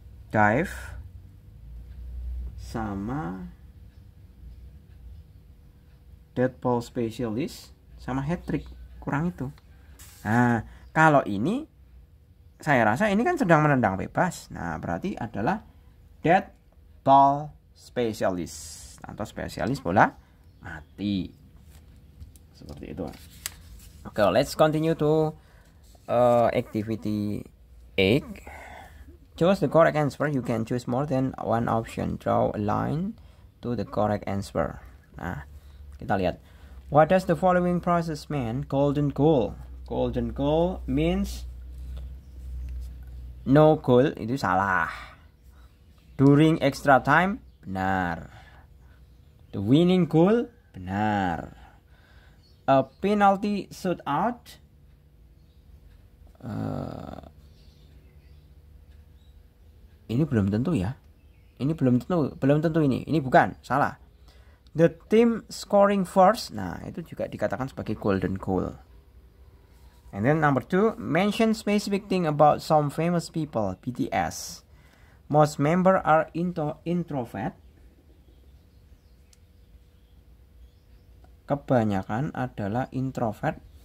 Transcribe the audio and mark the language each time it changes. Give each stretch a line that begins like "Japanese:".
Indonesian: Dive sama dead ball specialist sama hat trick, kurang itu. Nah, kalau ini saya rasa ini kan sedang menendang bebas. Nah, berarti adalah dead ball specialist atau spesialis bola mati. Seperti itu.
English: Oke, let's continue to activity 8. Choose the correct answer. You can choose more than one option. Draw a line to the correct answer.
Indonesian: Nah, kita lihat.
English: What does the following process mean? Golden goal. Golden goal means no goal,
Indonesian: itu salah.
English: During extra time,
Indonesian: benar.
English: The winning goal,
Indonesian: benar.
English: A penalty shootout,
Indonesian: ini belum tentu ya. Ini belum tentu ini. Ini bukan, salah.
English: The team scoring first,
Indonesian: nah itu juga dikatakan sebagai golden goal.
English: And then number 2, mention specific thing about some famous people, BTS. Most member are introvert.
Indonesian: Kebanyakan adalah introvert.